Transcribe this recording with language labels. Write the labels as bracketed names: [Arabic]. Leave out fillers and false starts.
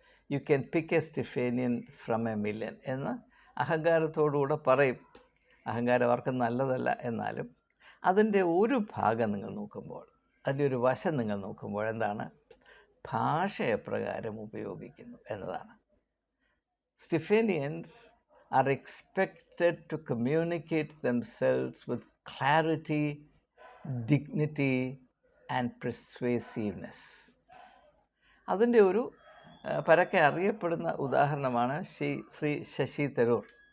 [English] you can pick a Stephanian from a million [Malayalam] എന്ന് അഹങ്കാരത്തോടുകൂടെ പറയും. അഹങ്കാരം ആർക്കും നല്ലതല്ല. എന്നാലും അതിൻ്റെ ഒരു ഭാഗം നിങ്ങൾ നോക്കുമ്പോൾ, അതിൻ്റെ ഒരു വശം നിങ്ങൾ നോക്കുമ്പോൾ എന്താണ്, ഭാഷ എപ്രകാരം ഉപയോഗിക്കുന്നു എന്നതാണ്. [English] Stephanians are expected to communicate themselves with clarity, dignity and persuasiveness. [Malayalam] അതിൻ്റെ ഒരു പരക്കെ അറിയപ്പെടുന്ന ഉദാഹരണമാണ് ശ്രീ ശശി തരൂർ.